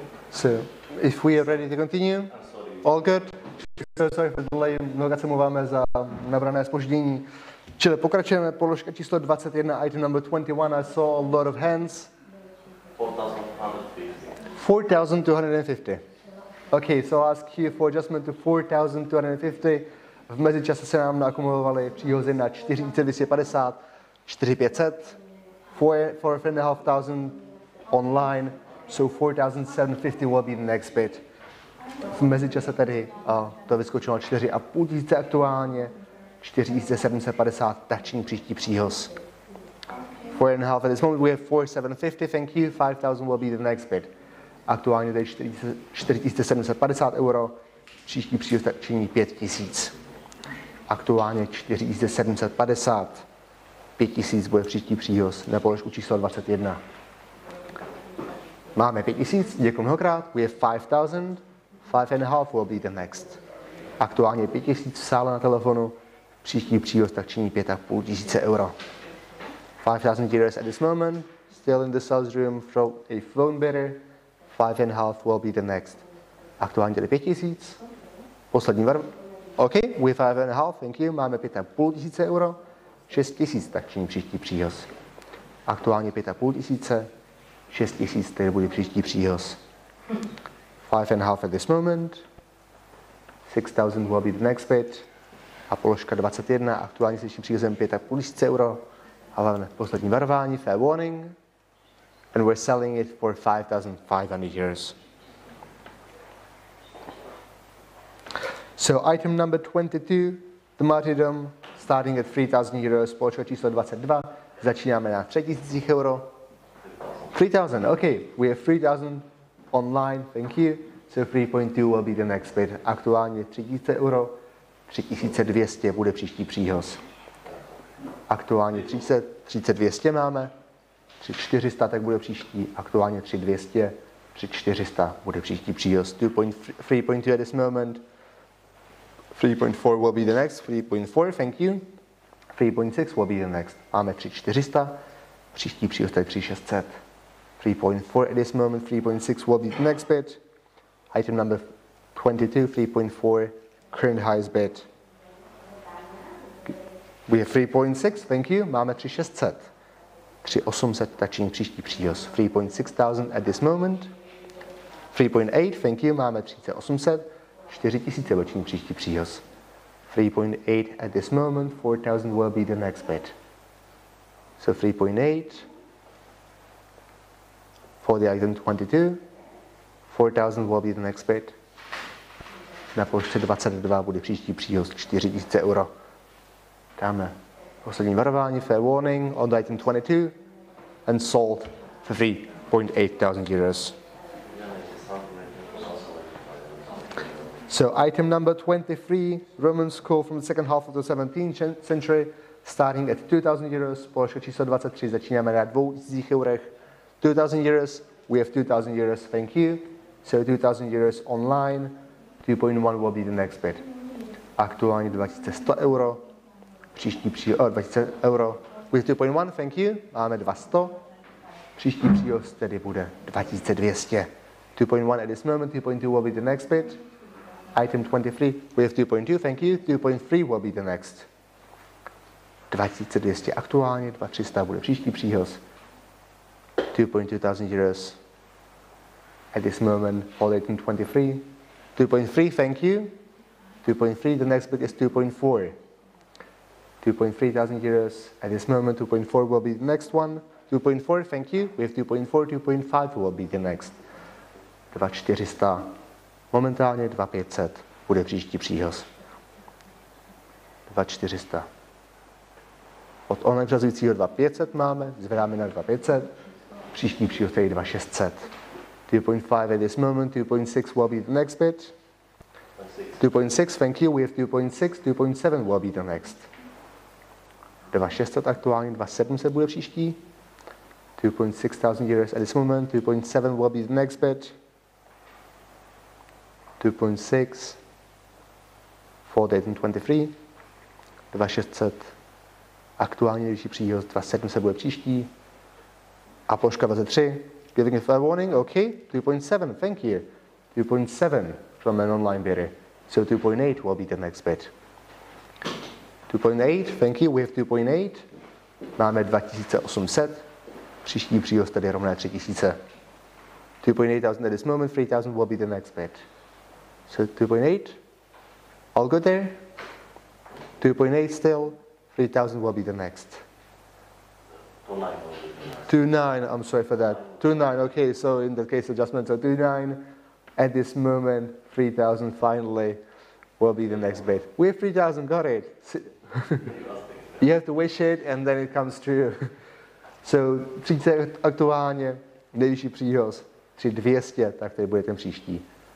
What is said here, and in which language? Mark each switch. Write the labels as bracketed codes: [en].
[en] So, if we are ready to continue, I'm sorry. all good? So sorry for the delay, [cs] mnohokrát se mluváme za nabrané zpoždění. Čili pokračujeme, položka číslo 21, [en] item number 21, I saw a lot of hands. 4,250. 4,250. Okay, so I'll ask you for adjustment to 4,250. [cs] V mezičase se nám naakumulovaly příhozy na 4,250, 4,500, 4,500 [en] online, so 4,750 will be the next bid. [cs] V mezičase tedy to vyskočilo na 4,5 tisíce aktuálně, 4,750 tační příští příhoz. [en] 4,5 at this moment we have 4,750, thank you, 5,000 will be the next bid. [cs] Aktuálně tady 4,750 euro, příští příhoz činí 5,000. Aktuálně 4,750, 5,000 bude příští příhoz na položku číslo 21. Máme 5,000, děkuji mnohokrát, [en] we have 5,000, 5,5 will be the next. [cs] Aktuálně 5,000 v sále na telefonu, příští příhoz tak činí 5,500 euro. [en] 5,000 euros at this moment, still in the sales room from a phone bidder, 5,5 will be the next. [cs] Aktuálně tedy 5,000, poslední [en] OK, we have 5,5, thank you, [cs] máme 5,500 euro, 6,000 tak činí příští příhoz. Aktuálně 5,500, 6,000 tedy bude příští příhoz. [en] 5,5 at this moment, 6,000 will be the next bid. [cs] A položka 21, aktuálně s příštím příhozem 5,500 euro. A máme poslední varování, [en] fair warning. And we're selling it for 5,500 euros. So item number 22, the martyrdom, starting at 3,000 euros, [cs] položka číslo 22, začínáme na 3,000 euro. [en] 3,000, okay, we have 3,000 online, thank you. So 3.2 will be the next bid. [cs] Aktuálně 3,000 euro, 3,200 bude příští příhoz. Aktuálně 3,200 máme, 3,400 tak bude příští, aktuálně 3,200, 3,400 bude příští příhoz. [en] 3.2 at this moment, 3.4 will be the next, 3.4, thank you. 3.6 will be the next. [cs] Máme 3,400, příští příhoz je 3,600. [en] 3.4 at this moment, 3.6 will be the next bid. Item number 22, 3.4, current highest bid. We have 3.6, thank you, [cs] máme 3,600. 3,800 tačí příští příhoz. [en] 3,600 at this moment. 3.8, thank you, [cs] máme 3,800. 4,000 tačí příští příhoz. [en] 3.8 at this moment, 4,000 will be the next bid. So 3.8 for the item 22, 4,000 will be the next bid. [cs] Na položce 22 bude příští příhoz 4,000 euro. Dáme poslední varování, [en] fair warning, on the item 22 and sold for 3,800 euros. So item number 23, Roman scroll from the second half of the 17th century, starting at 2,000 euros. [cs] Položka číslo 23, začínáme na 2,000 eurech. [en] 2,000 euros, we have 2,000 euros, thank you. So 2,000 euros online, 2.1 will be the next bid. [cs] Aktuálně 2100 euro, příští příhoz, 2000 euro, [en] with 2.1, thank you, [cs] máme 200. Příští příhoz tedy bude 2200. [en] 2.1 at this moment, 2.2 will be the next bid. Item 23, we have 2.2, thank you. 2.3 will be the next. [cs] 2200 aktuálně, 2300 bude příští příhoz. [en] 2.2 thousand euros at this moment, all item 23. 2.3, thank you. 2.3, the next bid is 2.4. 2.3 thousand euros at this moment, 2.4 will be the next one. 2.4, thank you. We have 2.4, 2.5 will be the next. 2.400. [cs] Momentálně 2.500 bude příští příhoz. 2.400. Od online přehazujícího 2.500 máme, zvedáme na 2.500. Příští příhoz je 2.600. [en] 2.5 at this moment, 2.6 will be the next bid. 2.6, thank you. We have 2.6, 2.7 will be the next. [cs] 2.600 aktuálně, 2.700 bude příští. [en] 2.6 thousand euros at this moment, 2.7 will be the next bid. 2.6 for dating 23. [cs] 2.600 aktuálně nejvyšší příhoz, 2.700 bude příští. A položka 23, [en] giving a fair warning, okay. 2.7, thank you. 2.7 from an online bidder. So 2.8 will be the next bid. 2.8, thank you, we have 2.8. [cs] Máme 2800. Příští příhoz tedy rovné 3000. [en] 2.8 thousand at this moment, 3000 will be the next bid. So 2.8, all good there? 2.8 still, 3000 will be the next. 2.9, I'm sorry for that. 2.9, okay, so in that case adjustment, so 2.9, at this moment, 3000 finally will be the next bid. We have 3000, got it. You have to wish it and then it comes true. [cs] So 30 aktuálně, nejvyšší příhoz, 3200, tak tady bude ten příští.